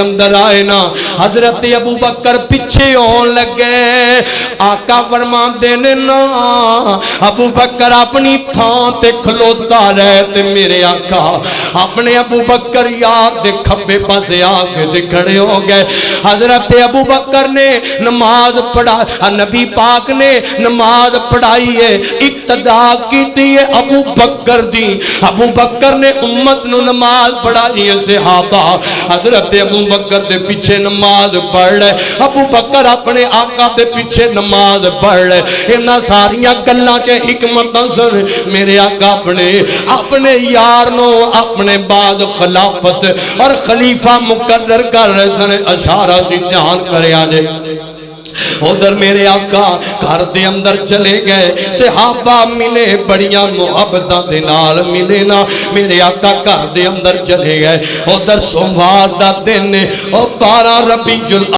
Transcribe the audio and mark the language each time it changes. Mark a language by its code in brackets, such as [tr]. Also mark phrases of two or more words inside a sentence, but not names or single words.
[pa] اندر آئے نا حضرت ابو بکر پیچھے ہون لگے آقا فرماندے نے نا ابو بکر اپنی تھان تے کھلوتا رہے تے میرے آقا اپنے ابو بکر یار دے کھبے پاسے آ کے کھڑے ہو گئے حضرت ابو بکر نے نماز پڑھا نبی پاک نے نماز پڑھائی ہے اقتدا کیتی ہے ابو بکر دی ابو بکر نے امت نو نماز پڑھائی ہے صحابہ حضرت ابو بکر دے پیچھے نماز پڑھ رہے ابو بکر اپنے آقا دے پیچھے نماز نماز پڑھ لے انہاں ساریاں گلاں چ حکمت سن میرے آقا اپنے یار نو اپنے بعد خلافت اور خلیفہ مقرر کر رہے سن اشارہ سی دھیان کریا جے ادھر میرے آقا گھر دے اندر چلے گئے صحابہ ملے بڑیاں محبتاں دے نال ملے نا میرے آقا گھر دے اندر چلے گئے ادھر سوموار دا دن او 12 ربیع